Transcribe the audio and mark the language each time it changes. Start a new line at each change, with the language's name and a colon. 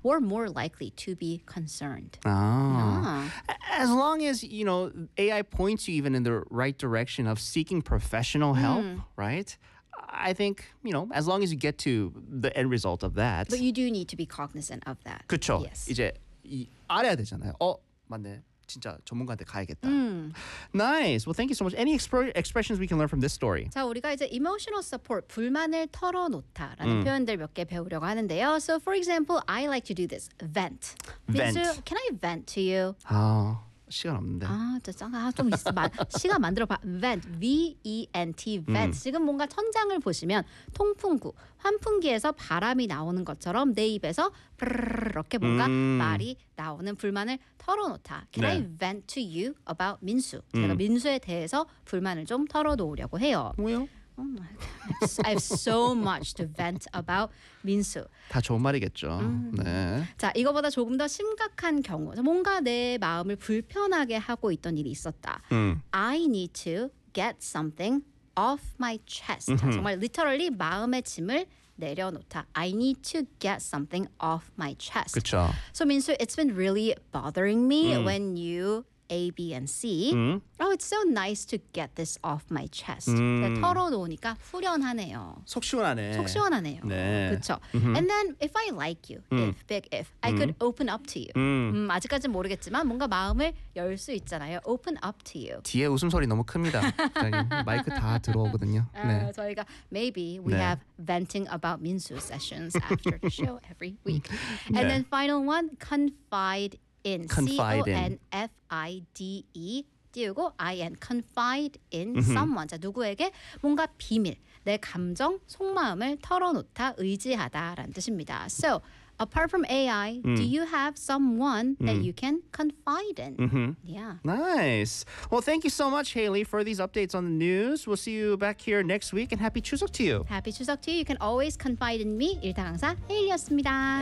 English: were more likely to be concerned. Oh. Yeah. As long as, you know, AI points you even in the right direction of seeking professional help, right? I think, you know, as long as you get to the end result of that. But you do need to be cognizant of that.
Korean: 그쵸.
English: Yes.
Korean: 이제 이 알아야 되잖아요. 어, 맞네. 진짜 전문가한테 가야겠다.
English: Nice. Well, thank you so much. Any expressions we can learn from this story?
Korean: 자, 우리가 이제 emotional support, 불만을 털어놓다라는 표현들 몇 개 배우려고 하는데요.
English: So, for example, I like to do this. Vent. Vent. Can I vent to you?
Korean: 아, 시간 없는데. 아, 짜증아. 좀 있어. 시간 만들어봐. Vent. V-E-N-T. Vent. 지금 뭔가 천장을 보시면 통풍구, 환풍기에서 바람이 나오는 것처럼 내 입에서 이렇게 뭔가 말이 나오는 불만을 털어놓다.
English: Can
Korean: 네.
English: I vent to you about 민수?
Korean: 제가 민수에 대해서 불만을 좀 털어놓으려고 해요. 왜요?
English: Oh, I have so much to vent about 민수.
Korean: 다 좋은 말이겠죠. 네. 자, 이거보다 조금 더 심각한 경우. 뭔가 내 마음을 불편하게 하고 있던 일이 있었다.
English: I need to get something off my chest.
Korean: 자, 정말 literally 마음의 짐을 내려놓다.
English: I need to get something off my chest.
Korean: 그쵸.
English: So 민수, it's been really bothering me when you... A, B, and C. Oh, it's so nice to get this off my chest.
Korean: 털어놓으니까 후련하네요. 속 시원하네. 속 시원하네요. 네. 그렇죠.
English: And then, if I like you, if, big if, I could open up to you.
Korean: 아직까지는 모르겠지만 뭔가 마음을 열 수 있잖아요.
English: Open up to you.
Korean: 뒤에 웃음소리 너무 큽니다. 마이크 다 들어오거든요. 네. 저희가
English: maybe we
Korean: 네.
English: have venting about 민수 sessions after the show every week. And
Korean: 네.
English: then final one, confide in. Confide C-O-N-F-I-D-E 띄우고 I-N, confide in someone.
Korean: 자, 누구에게 뭔가 비밀, 내 감정, 속마음을 털어놓다, 의지하다 라는 뜻입니다.
English: So, apart from AI, do you have someone that you can confide in? Nice. Well, thank you so much, Haley, for these updates on the news. We'll see you back here next week and happy Chuseok to you. Happy Chuseok to you. You can always confide in me.
Korean: 일타 강사 Haley였습니다.